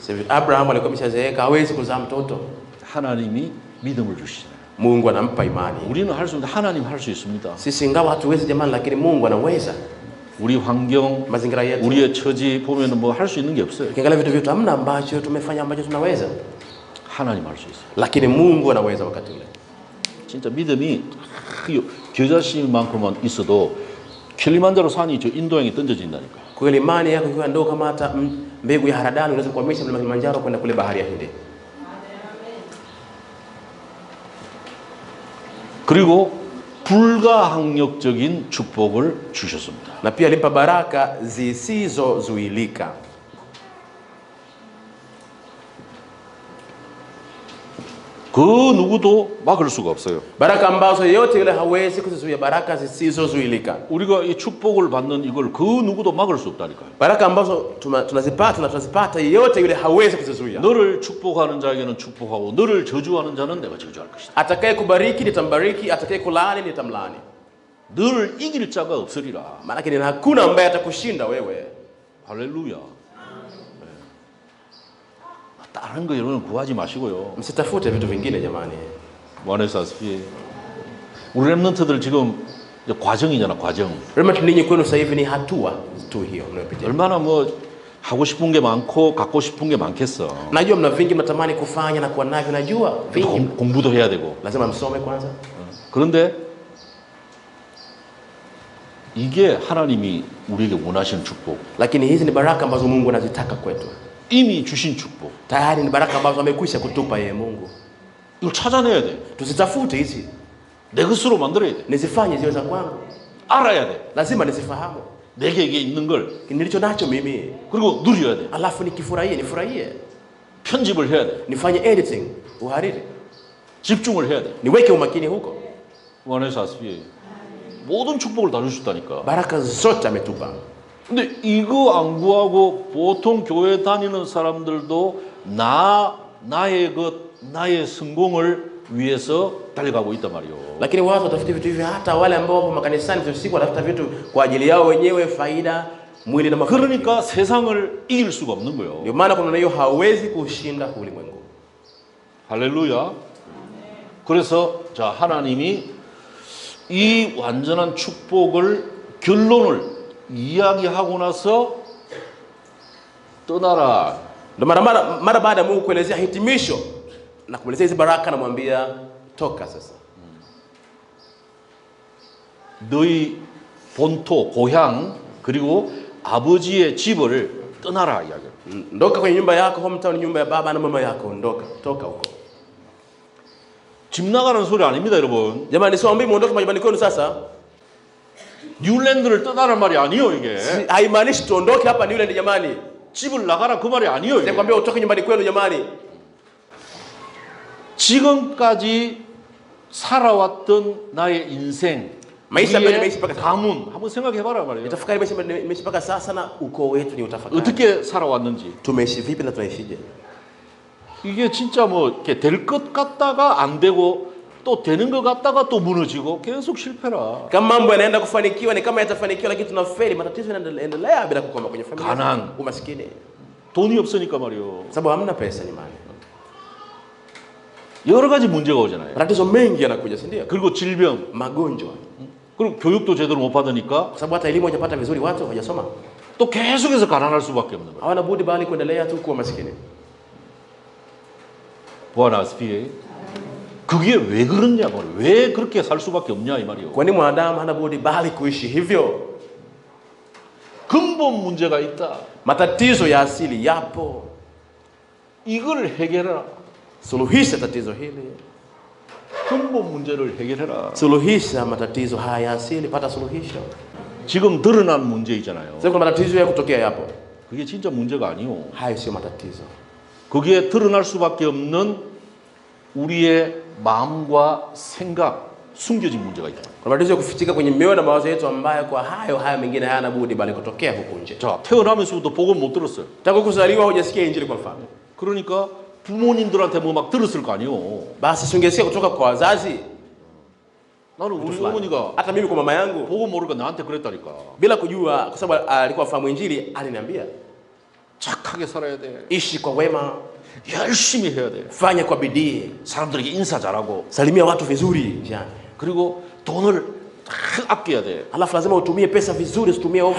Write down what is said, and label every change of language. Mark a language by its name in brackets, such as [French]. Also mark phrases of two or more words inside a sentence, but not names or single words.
[Swahili] Abraham alikuwa ameshazeeka, hawezi kuzaa mtoto. [Korean] 하나님이 믿음을 주시잖아요. [Swahili] Mungu anampa imani. [Korean] 우리는 할 수 있는데 하나님 할 수 있습니다. [Swahili] Sisi ingawa hatuwezi jamani, lakini Mungu anaweza. [Korean] 우리 환경, [Swahili] Mazingira yetu. [Korean] 우리의 처지 보면은 뭐 할 수 있는 게 없어요. [Swahili] Ukiangalia vitu vyetu hamna ambacho tumefanya ambacho tunaweza. [Korean] 하나님 할 수 있어요. [Swahili] Lakini Mungu anaweza wakati ule. [Korean] 진짜 믿음이 겨자씨만큼만 있어도 킬리만자로 산이 저 인도양에 던져진다니까. [Swahili] Kweli imani yako ikiwa ndogo kama hata mbegu ya haradali unaweza kuhamisha mlima Kilimanjaro kwenda kule bahari ya Hindi. [Korean] 그리고 불가항력적인 축복을 주셨습니다. [Swahili] Na pia alimpa baraka zisizozuilika. [Korean] 그 누구도 막을 수가 없어요. [Swahili] Baraka ambazo yeyote yule hawezi kuzizuia, baraka zisizozuilika. [Korean] 우리가 이 축복을 받는 이걸 그 누구도 막을 수 없다니까요. [Swahili] Baraka ambazo tunazipata yeyote yule hawezi kuzizuia. [Korean] 너를 축복하는 자에게는 축복하고 너를 저주하는 자는 내가 저주할 것이다. [Swahili] Atakaye kubariki nitambariki, atakaye kulaani nitamlaani. [Korean] 너를 이길 자가 없으리라. [Swahili] Maana yake hakuna ambaye atakushinda wewe. [Korean] 할렐루야. 다른 거 여러분 구하지 마시고요. [Swahili] Msitafute vitu vingine jamani. Bwana asifiwe. [Korean] 우리 렘넌트들 지금 과정이잖아, 과정. [Swahili] Remnant ninyi kwenu sasa hivi ni hatua tu hiyo mnayopitia. [Korean] 얼마나 뭐 하고 싶은 게 많고 갖고 싶은 게 많겠어. [Swahili] Najua mna vingi mnatamani kufanya na kuwa navyo, najua vingi. [Korean] 공부도 해야 되고. [Swahili] Lazima msome kwanza. [Korean] 그런데 이게 하나님이 우리에게 원하시는 축복. [Swahili] Lakini hizi ni baraka ambazo Mungu anazitaka kwetu. [Korean] 이미 주신 축복. [Swahili] Tayari ni baraka ambazo amekwisha kutupa yeye Mungu. [Korean] 이걸 찾아내야 돼. [Swahili] Tusitafute hizi. [Korean] 내 것으로 만들어야 돼. [Swahili] Nizifanye ziwe za kwangu. [Korean] 알아야 돼. [Swahili] Lazima nizifahamu. [Korean] 내게 있는 걸. [Swahili] Nilicho nacho mimi. [Korean] 그리고 누려야 돼. [Swahili] Alafu nikifurahie, nifurahie. [Korean] 편집을 해야 돼. [Swahili] Nifanye editing, uhariri. [Korean] 집중을 해야 돼. [Swahili] Niweke umakini huko. [Korean] 원해서 아스피에 모든 축복을 다 주셨다니까. [Swahili] Baraka zote ametupa. [Korean] 근데 이거 안 구하고 보통 교회 다니는 사람들도 나의 성공을 위해서 달려가고 있단 말이요. [Swahili] Lakini watu watafuta vitu hivi, hata wale ambao wapo makanisani usiku watafuta vitu kwa ajili yao wenyewe, faida, mwili na mafanikio. [Korean] 그러니까 세상을 이길 수가 없는 거예요. [Swahili] Ndio maana kuna hiyo hawezi kushinda ulimwengu. [Korean] 할렐루야. 그래서 자, 하나님이 이 완전한 축복을 결론을 이야기하고 나서 떠나라. [Swahili] Mara baada ya Mungu kuelezea hitimisho na kumalizia hizi baraka, anamwambia toka sasa. [Korean] 너희 본토, 고향 그리고 아버지의 집을 떠나라 이야기를. [Swahili] Ondoka kwenye nyumba yako, hometown, nyumba ya baba na mama yako, ondoka, toka huko. [Korean] 집 나가는 소리 아닙니다, 여러분. [Swahili] Jamani, siwaambii muondoke majumbani kwenu sasa. [Korean] 뉴랜드를 떠나는 말이 아니에요, 이게. [Swahili] Haimaanishi tuondoke hapa New Land jamani. [Korean] 집을 나가라 그 말이 아니에요, 이게. [Swahili] Sikwambia utoke nyumbani kwenu jamani. [Korean] 지금까지 살아왔던 나의 인생, [Swahili] 마isha [Korean] 우리의 [Swahili] nimeishi mpaka sasa. [Korean] 가문 한번 생각해봐라 말이에요. [Swahili] Tafakari nimeishi mpaka sasa na ukoo wetu ni utafakari. [Korean] 어떻게 살아왔는지. [Swahili] Tumeishi vipi na tunaishije? [Korean] 이게 진짜 뭐 이렇게 될 것 같다가 안 되고 또 되는 것 같다가 또 무너지고 계속 실패라. [Swahili] Kama mambo yanaenda kufanikiwa ni kama yatafanikiwa, lakini tunafeli, matatizo yanaendelea bila kukoma kwenye familia. [Korean] 가난. [Swahili] Umaskini. [Korean] 돈이 없으니까 말이요. [Swahili] Sababu hamna pesa nyumbani. [Korean] 여러 가지 문제가 오잖아요. [Swahili] Matatizo mengi yanakuja, si ndio? [Korean] 그리고 질병, [Swahili] Magonjwa. [Korean] 그리고 교육도 제대로 못 받으니까 [Swahili] Kwa sababu hata elimu hajapata vizuri, watu hawajasoma. [Korean] 또 계속해서 가난할 수밖에 없는 거예요. [Swahili] Hawana budi bali kuendelea tu kuwa maskini. [Korean] 보아나 스피에 그게 왜 그러냐 말이에요. 왜 그렇게 살 수밖에 없냐 이 말이에요. [Swahili] Kwani mwanadamu hana budi bali kuishi hivyo? [Korean] 근본 문제가 있다. [Swahili] Matatizo ya asili yapo. [Korean] 이걸 해결해라. [Swahili] Suluhisha tatizo hili. [Korean] 근본 문제를 해결해라. [Swahili] Suluhisha matatizo haya ya asili, pata suluhisho. [Korean] 지금 드러난 문제 있잖아요. [Swahili] Sasa kuna matatizo ya kutokea yapo. [Korean] 그게 진짜 문제가 아니요. [Swahili] Hayo sio matatizo. [Korean] 거기에 드러날 수밖에 없는 우리의 마음과 생각, 숨겨진 문제가 있다. [Swahili] Kuna matatizo ya kufichika kwenye mioyo na mawazo yetu, ambayo kwa hayo mengine hayana budi bali kutokea huko nje. [Korean] 자, 태어나면서부터 복음 못 들었어요. [Swahili] Tangu kuzaliwa hujasikia injili kwa mfano. [Korean] 그러니까 부모님들한테 뭐 막 들었을 거 아니요. [Swahili] Basi singesikia kutoka kwa wazazi. [Korean] 나는 우리 어머니가 [Swahili] Hata mimi kwa mama yangu [Korean] 복음 모르니까 나한테 그랬다니까. [Swahili] bila kujua, kwa sababu alikuwa afahamu injili, aliniambia [Korean] 착하게 살아야 돼. [Swahili] ishi kwa wema, [Korean] 열심히 해야 돼. [Swahili] fanya kwa bidii, [Korean] 사람들에게 인사 잘하고. [Swahili] salimia watu vizuri njiani. [Korean] 그리고 돈을 딱 아껴야 돼. [Swahili] Alafu lazima utumie pesa vizuri, usitumie ovyo.